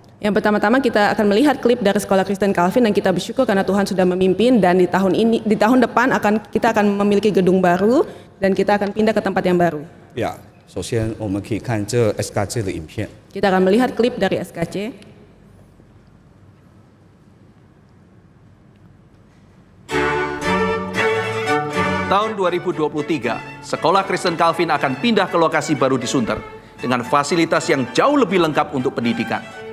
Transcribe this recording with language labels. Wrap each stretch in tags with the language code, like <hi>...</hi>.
<id>Yang pertama-tama kita akan melihat klip dari Sekolah Kristen Calvin dan kita bersyukur karena Tuhan sudah memimpin dan di tahun depan kita akan memiliki gedung baru dan kita akan pindah ke tempat yang baru.</id> <zh>首先我们可以看这 SKC 的影片。</zh> <id>Kita akan melihat klip dari SKC. Tahun 2023, Sekolah Kristen Calvin akan pindah ke lokasi baru di Sunter dengan fasilitas yang jauh lebih lengkap untuk pendidikan.</id>